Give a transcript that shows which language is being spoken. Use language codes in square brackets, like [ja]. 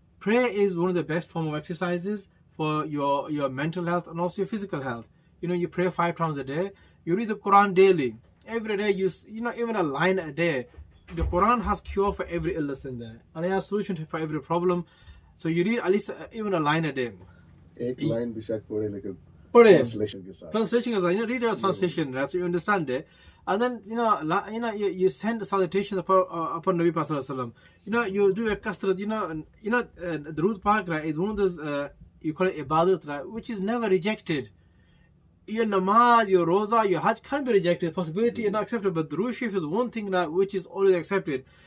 [en] Prayer is one of the best form of exercises for your mental health and also your physical health. You know, you pray 5 times a day. You read the Quran daily. Every day, you know, even a line a day. The Quran has cure for every illness in there, and it has solution for every problem. So you read at least even a line a day. [hi] एक line भी शायद पढ़े लेकिन translation के साथ. [en] Translation is, you know, read your translation, right? So you understand it, and then you send the salutations upon Nabi Sallallahu Alaihi Wasallam. You know, you do a kasrat. You know, the Root Park, right, is one of those you call it ibadat, right, which is never rejected. Your namaz, your roza, your hajj can be rejected. Possibility is not accepted, but Durood Sharif is one thing that which is always accepted.